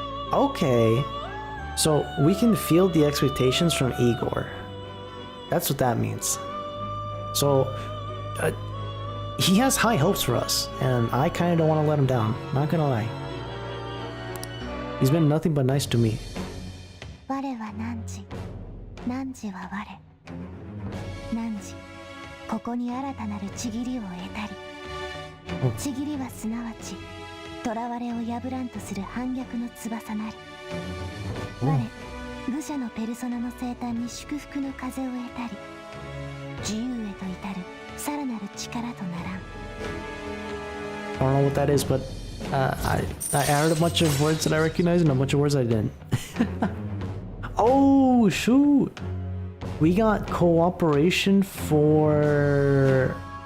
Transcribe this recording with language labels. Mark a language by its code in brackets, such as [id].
[en] Okay, so we can feel the expectations from Igor. That's what that means. So he has high hopes for us, and I kind of don't want to let him down. Not gonna lie. He's been nothing but nice to me. [ja] 我は汝、汝は我。汝、ここに新たなるちぎりを得たり。ちぎりはすなわち、囚われを破らんとする反逆の翼なり。我、愚者のペルソナの生誕に祝福の風を得たり。自由へと至るさらなる力とならん。 [en] I don't know what that is, but I heard a bunch of words that I recognize and a bunch of words I didn't. Oh, shoot! We got cooperation for...